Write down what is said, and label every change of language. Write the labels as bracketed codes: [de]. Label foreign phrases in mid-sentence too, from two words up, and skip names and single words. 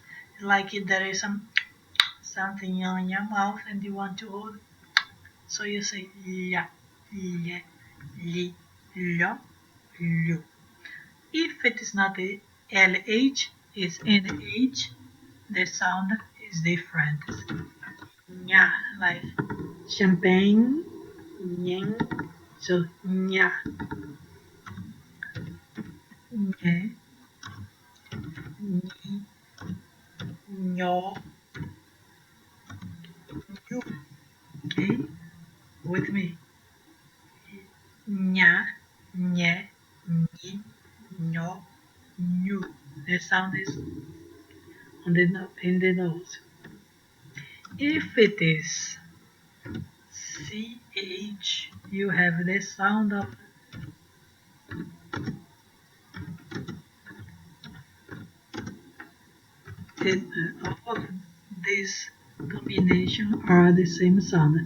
[en] Like if there is something on your mouth and you want to hold, so you say La, Le, Li, Lo, Lu. If it is not a LH, it's NH, the sound is different. Nya, like champagne, nyang, so nya. Nye, ni, nyo, nyu. Okay, with me. Nya, nye, ni, nyo, nyu. The sound is in the nose. If it is CH, you have the sound of all of these combinations are the same sound.